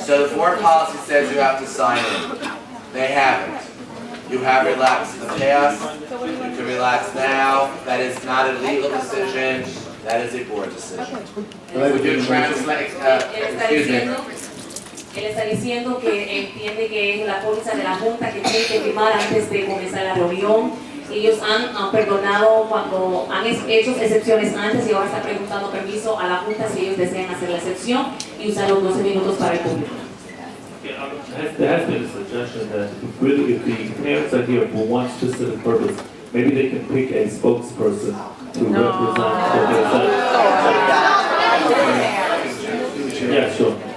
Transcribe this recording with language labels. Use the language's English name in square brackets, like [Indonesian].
[English] So the board policy says you have to sign in. They haven't. You have relaxed in the past, you can relax now. That is not a legal decision, that is a board decision. Would you translate, excuse me. [Spanish] Él está diciendo que entiende que es la póliza de la Junta que tiene que firmar antes de comenzar la reunión. Ellos han perdonado cuando han hecho excepciones antes y ahora están preguntando permiso a la Junta si ellos desean hacer la excepción y usar los 12 minutos para el público. [English] There has been a suggestion that really if the parents are here for one specific purpose, maybe they can pick a spokesperson to represent Yeah, sure.